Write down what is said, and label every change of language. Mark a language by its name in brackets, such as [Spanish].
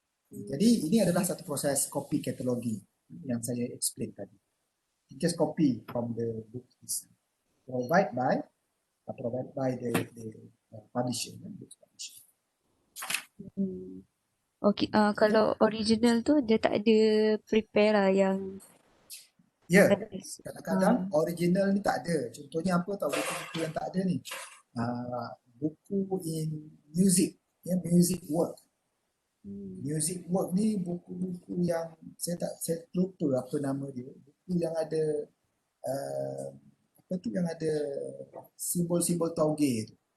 [Malay] Jadi ini adalah satu proses copy cataloging yang saya explain tadi. [English] Just copy from the book itself. Provided by the publisher, book publisher. [Malay] Okay, kalau original tu dia tak ada prepare lah yang Ya, hadis. kadang-kadang original ni tak ada. Contohnya apa tahu buku-buku yang tak ada ni? Buku [English] in music, ya, music work. [Malay] Music work ni buku-buku yang saya lupa apa nama dia. Buku yang ada yang ada simbol-simbol tauge tu.